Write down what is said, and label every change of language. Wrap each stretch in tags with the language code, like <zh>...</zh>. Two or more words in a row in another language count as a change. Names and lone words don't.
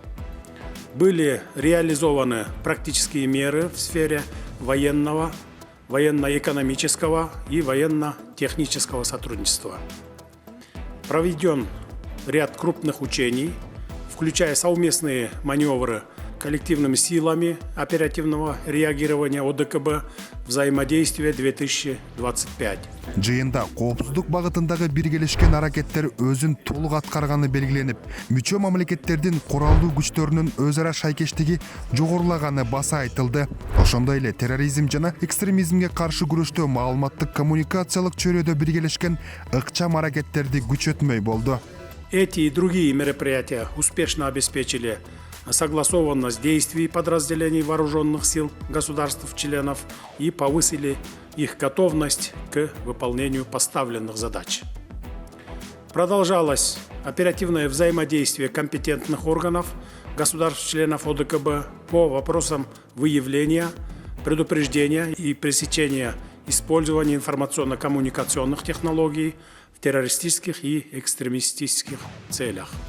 <ru>Были реализованы практические меры в сфере военного, военно-экономического и военно-технического сотрудничества. Проведен ряд крупных учений, включая совместные маневры коллективными силами оперативного реагирования ОДКБ «Взаимодействие 2025».</ru> <ky>Жыйында коопсуздук багытындагы биргелешкен аракеттер өзүн толук аткарганы белгиленип, мүчө мамлекеттердин куралдуу күчтөрүнүн өз ара шайкештиги жогорулаганы баса айтылды. Ошондой эле терроризм жана экстремизмге каршы күрөштө маалыматтык коммуникациялык чөйрөдө биргелешкен ыкчам аракеттерди күчөтмөй болду.</ky> <ru>Эти и другие мероприятия успешно обеспечили согласованность действий подразделений вооруженных сил государств-членов и повысили их готовность к выполнению поставленных задач. Продолжалось оперативное взаимодействие компетентных органов государств-членов ОДКБ по вопросам выявления, предупреждения и пресечения использования информационно-коммуникационных технологий в террористических и экстремистических целях.</ru>